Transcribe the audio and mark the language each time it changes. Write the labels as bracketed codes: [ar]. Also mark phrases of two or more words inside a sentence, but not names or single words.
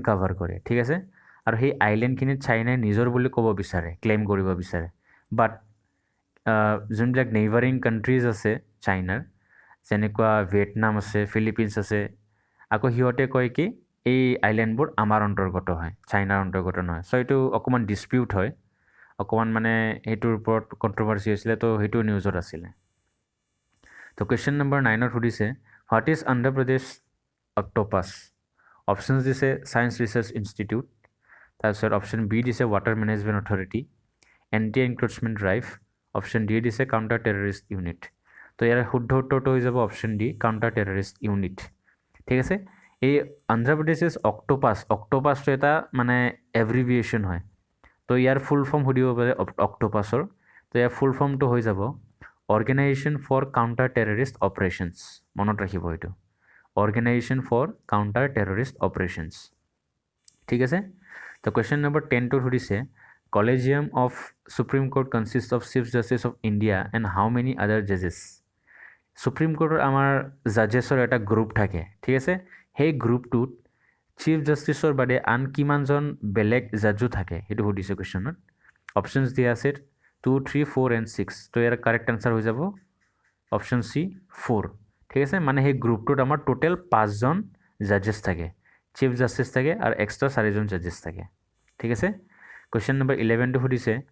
[as] কভার কৰে ঠিক আছে আৰু সেই আইল্যান্ডখিনি চাইনাই নিজৰ বুলি ক'ব বিচাৰে ক্লেম কৰিব বিচাৰে বাট যোনবিলাক [en] neighbouring countries [as] আছে চাইনাৰ যেনেকুৱা ভিয়েটনাম আছে ফিলিপিনছ আছে আকৌ হিয়তে কয় কি এই আইল্যান্ডবোৰ আমাৰ অন্তৰ্গত হয় চাইনাৰ অন্তৰ্গত নহয় সো এটো অকমান ডিসপিউট হয় অকমান মানে এটোৰ ওপৰত কন্ট্ৰোভাৰ্সি হৈছিল তো হেতু নিউজত আছিল তো [en] question number [as] 9 ত সুধিছে [en] what is [as] অন্ধ্ৰ প্ৰদেশ অক্টোপাছ অপশনস দিছে [en] science research institute [as] তাৰপিছত অপশন বি দিছে [en] water management authority anti encroachment drive option D [as] দিছে [en] counter terrorist unit [as] তো ইয়াৰ শুদ্ধ উত্তৰটো হৈ যাব [en] option D counter terrorist unit [as] ঠিক আছে এই অন্ধ্ৰ প্ৰদেশ অক্টোপাছটো এটা মানে এব্ৰিভিয়েশন হয় তো ইয়াৰ [en] full form [as] সুধিব পাৰে অক্টোপাছৰ তো ইয়াৰ [en] full form [as] হৈ যাব [en] organization for counter terrorist operations [as] মনত ৰাখিব এটো [en] Organization for Counter-Terrorist Operations. [as] ঠিক আছে তো [en] question number 10 [as] টো সুধিছে [en] Collegium of Supreme Court consists of Chief Justice of India and how many other judges? [as] Supreme Court আমাৰ জাজেছৰ এটা গ্ৰুপ থাকে ঠিক আছে সেই গ্ৰুপটোত চিফ জাস্টিসৰ বাদে আন কিমানজন বেলেগ জাজু থাকে হেতু সুধিছে কোশ্চেনত অপশনস দিয়া আছে 2 3 4 and 6 তো ইয়াৰ [en] correct answer [as] হৈ যাব [en] option C [as] 4 ঠিক আছে মানে সেই গ্ৰুপটোত আমাৰ টোটাল 5 জন জাজেস থাকে চিফ জাস্টিস থাকে আৰু এক্সট্ৰা 4 জন জাজেস থাকে ঠিক আছে [en] question number [as] 11 টো সুধিছে